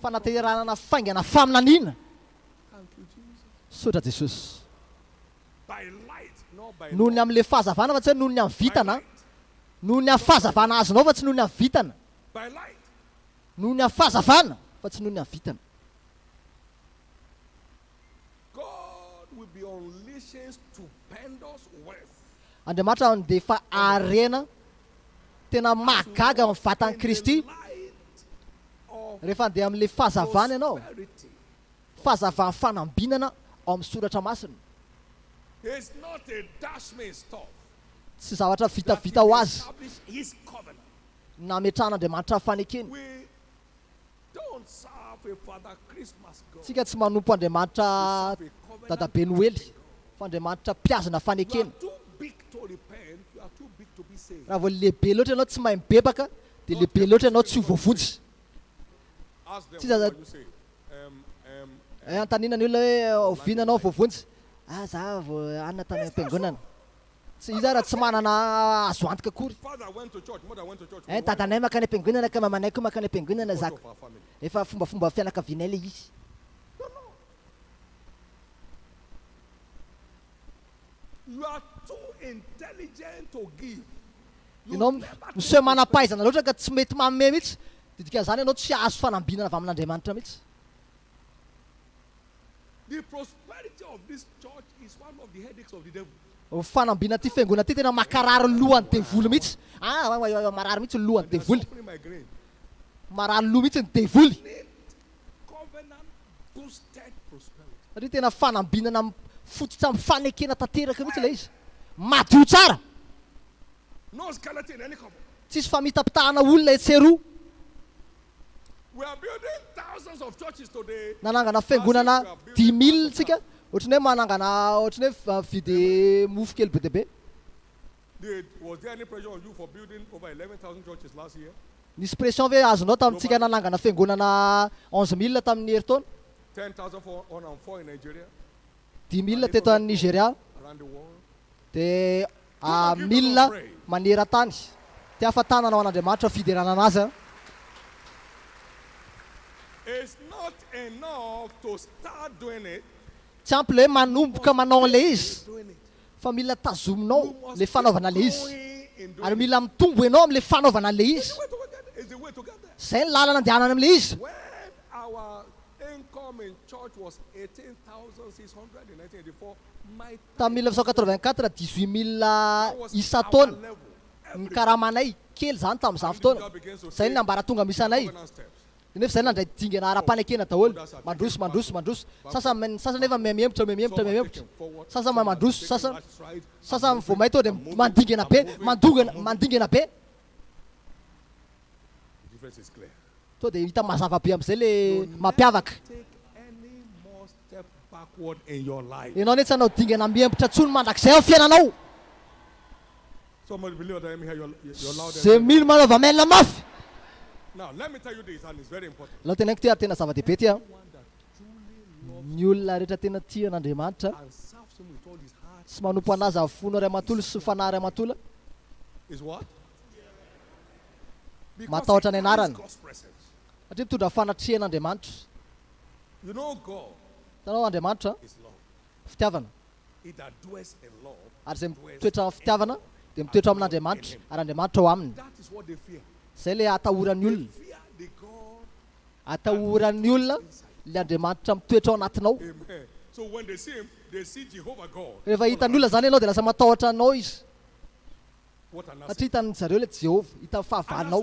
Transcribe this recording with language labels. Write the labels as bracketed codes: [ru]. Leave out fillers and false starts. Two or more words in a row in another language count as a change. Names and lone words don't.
[mg] Fanateranana faingana faminaniana. [en] Thank you, Jesus. [mg] Sotra Jesosy. [en] By light, not by [mg] Noho ny amin'ilay fahazavana fa tsy hoe noho ny amin'ny vitana. Noho ny amin'ny fahazavana azonao fa tsy noho ny amin'ny vitana. [en] by light. [mg] Noho ny amin'ny fahazavana fa tsy noho ny amin'ny vitana. [en] God will be unleashing stupendous wealth. [mg] Andriamanitra dia efa arena tena mahagaga amin'ny vatan'i Kristy. [en] Of [mg] Rehefa andeha amin'ilay fahazavana ianao, [en] prosperity. [mg] fahazavana fanambinana ao amin'ny soratra masina. [en] It's not a dashment stuff. [mg] Tsy zavatra [en] That [mg] vitavita [en] he [mg] ho azy [en] established his covenant. [mg] nametran'Andriamanitra fanekeny. [en] We don't serve a Father Christmas God. [mg] Tsika tsy manompo Andriamanitra dadabe Noely fa Andriamanitra mpiazana [en] You are [mg] fanekeny. [en] too big to repent. You are too big to be saved. [mg] Raha vao lehibe loatra ianao tsy mahay mibebaka, dia lehibe loatra ianao tsy ho voavonjy. [en] Ask them See what that- you say. [mg] Antanina ny olona hoe oviana anao voavonjy. Za vao anona tany am-piangonana. Tsy izy raha tsy manana azo antoka akory. [en] Father went to church. Mother went to church. [mg] Dadanay makany am-piangonana ka mamanay koa makany am-piangonana [en] Part [mg] zaka. [en] of our family. [mg] Efa fombafomba fianakavianay ilay izy. [en] You are too intelligent to give. You [mg] Ianao [en] never [mg] miseho manam-pahaizana loatra ka tsy mety manome mihitsy. Didikan'izany ianao tsy azo fanambinana avy amin'Andriamanitra mihitsy. [en] The prosperity of this church is one of the headaches of the devil. [mg] Fanambina ty fiangonana ty tena makarary ny lohan'ny devoly mihitsy. Marary mihitsy ny lohan'ny [en] They are [mg] devoly. [en] suffering migraine. [mg] Marary loha mihitsy ny devoly. [en] Need covenant boosted prosperity. [mg] Satria tena fanambinana fototra amin'ny fanekena tanteraka mihitsy ilay izy. Madio tsara. [en] No skeleton in any cupboard. [mg] Tsisy famitapitahana olona etseroa. [en] We are building thousands of churches today. [mg] Nanangana fiangonana 10,000 tsika. Ohatrany hoe manangana ohatrany hoe vidy mofo kely be dia be. [en] Was there any pressure on you for building over 11,000 churches last year? [mg] Nisy pression ve azonao tamintsika nanangana fiangonana 11,000 tamin'ny herintaona. [en] 10,404 in Nigeria, [mg] 10,000 teto any Nigeria. [en] around the world. [mg] Dia 1,000 maneran-tany. Ty ahafantanana ao an'Andriamanitra fiderana anazy. [en] It's not enough to start doing it. [mg] Tsy ampy le hoe manomboka manao an'ilay izy. [en] Doing it. [mg] Fa mila [en] You [mg] tazominao [en] must [mg] le fanaovana le [en] keep [mg] izy. [en] going in doing [mg] Ary [en] it. [mg] mila mitombo ianao amin'le fanaovana le izy. [en] It's the way to get there. [mg] Zay ny lalana andehanana amin'le izy. [en] When our income in church was 18,600 in 1984, my [mg] Tamin'ny 1984 18,000 [en] that was [mg] isa-taona. [en] our level. [mg] Ny karamanay kely zany tamin'izany fotoana. [en] God begins to [mg] Zay [en] say, [mg] ny ambaratonga misy anay. [en] covenant steps. [mg] Nefa zay nandray dingana ara-panekena daholo. Mandroso. Sasany nefa mihemotra. Sasany mandroso, sasany vao mahita dia mandingana be, mandingana be. [en] The difference is clear. [mg] To dia hita mazava be amin'izay le mampiavaka. [en] Take any more step backward in your life. [mg] Ianao ne tsy hanao dingana mihemotra tsony mandrakizay ao fiainanao. [en] Somebody believe that. Let me hear your loudest. [mg] Zay mino manaova mailina mafy. [en] Now, let me tell you this, and it's very important. [mg] Lao tenako ty ary tena zava-dehibe ty a. [en] One that truly loves [mg] Ny olona rehetra tena tia an'Andriamanitra [en] and serves Him with all his heart [mg] sy manompo anazy amin'ny fony ray amatola sy fanahy ray amatola [en] is what? [mg] Matahotra ny anarany. [en] God's presence. [mg] satria mitondra fanatrihan'Andriamanitra. [en] You know, God [mg] Tanao Andriamanitra [en] is love. [mg] fitiavana. [en] He that dwells in love. [mg] Ary zay mitoetra amin'ny fitiavana dia mitoetra amin'Andriamanitra ary Andriamanitra ao aminy. [en] That is what they fear. [mg] Zay le atahoran'ny [en] They [mg] olona. [en] fear the God. [mg] Atahoran'ny olona le Andriamanitra mitoetra ao anatinao. Amen. [en] So when they see Him, they see Jehovah God. [mg] Rehefa hitan'ny olona zany ianao dia lasa matahotra anao izy. [en] What an asset. [mg] Satria hitan'ny zareo le Jehovah, hita [en] And as [mg] fahavanao.